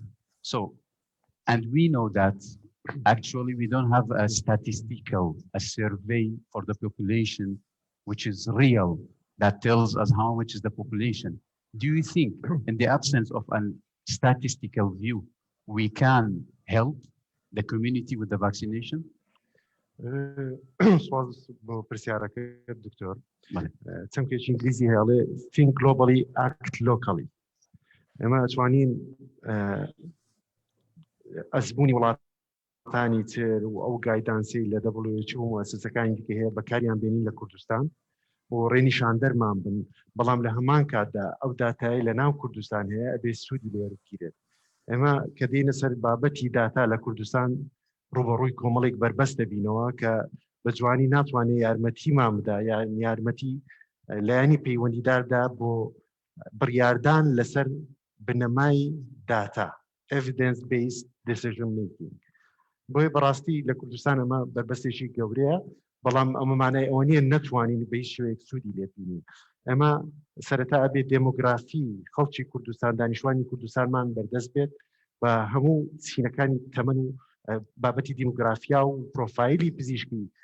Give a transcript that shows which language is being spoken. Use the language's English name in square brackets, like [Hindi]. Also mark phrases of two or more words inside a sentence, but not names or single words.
[English] So, and we know that actually we don't have a survey for the population, which is real, that tells us how much is the population. Do you think in the absence of a statistical view, we can help the community with the vaccination? [Central Kurdish] سواز بۆ پرسیارەکە دکتۆر چەند کێکی ئینگلیزی هێڵێ [English] think globally act locally [Central Kurdish] ئێمە ئەتوانین ئەزبوونی وڵاتانی تر و ئەو گایدانسی لە WHO و مؤسسەکانی دیکە هەیە بەکاریان بێنین لە کوردستان و ڕێنیشاندەرمان بن بەڵام لە هەمان کاتدا ئەو داتای لە ناو کوردستان هەیە ئەبێ سوودی لێ بگیرێت ئێمە کە دێنە سەر بابەتی داتا لە کوردستان ڕوبەڕووی کۆمەڵێک بەربەست دەبینەوە کە بە جوانی ناتوانێت یارمەتیمان بدا یان یارمەتی لایەنی پەیوەندیداردا بۆ بڕیاردان لەسەر بنەمای داتا [English] evidence based decision making [Central Kurdish] بۆیە بەڕاستی لە کوردستان ئەمە بەربەستێکی گەورەیە بەڵام ئەمە مانای ئەوە نییە نەتوانین بە هیچ شێوەیەک سوودی لێ ببینین ئەمە سەرەتا ئەبێت دێمۆگرافی خەڵکی کوردستان دانیشتوانی کوردستانمان بەردەست بێت بە هەموو چینەکانی تەمەن و بابەتی دیموگرافیا و پرۆفایلی پزیشکی